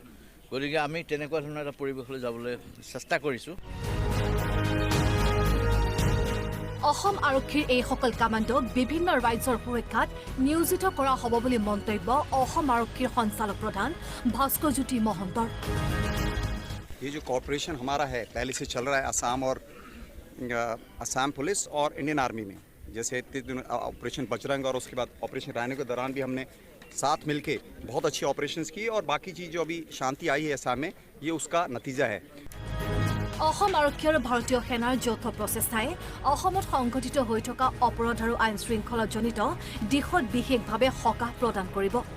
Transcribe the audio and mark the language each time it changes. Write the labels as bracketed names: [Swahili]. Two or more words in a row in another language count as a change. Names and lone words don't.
[Assamese] গতিকে আমি তেনেকুৱা ধৰণৰ এটা পৰিৱেশলৈ যাবলৈ চেষ্টা কৰিছোঁ। অসম আৰক্ষীৰ এইসকল কামাণ্ডোক বিভিন্ন ৰাজ্যৰ সুৰক্ষাত নিয়োজিত কৰা হ'ব বুলি মন্তব্য অসম আৰক্ষীৰ সঞ্চালক প্ৰধান ভাস্কৰজ্যোতি মহন্তৰ। [Hindi] ये जो कॉर्पोरेशन हमारा है पहले से चल रहा है असम और असम पुलिस और इंडियन आर्मी में, जैसे ऑपरेशन बजरंग और उसके बाद ऑपरेशन रायनो के दौरान भी हमने साथ मिलके बहुत अच्छी ऑपरेशंस की, और बाकी चीज़ जो अभी शांति आई है असम में ये उसका नतीजा है। [Assamese] অসম আৰক্ষী আৰু ভাৰতীয় সেনাৰ যৌথ প্ৰচেষ্টাই অসমত সংঘটিত হৈ থকা অপৰাধ আৰু আইন শৃংখলাজনিত দিশত বিশেষভাৱে সকাহ প্ৰদান কৰিব।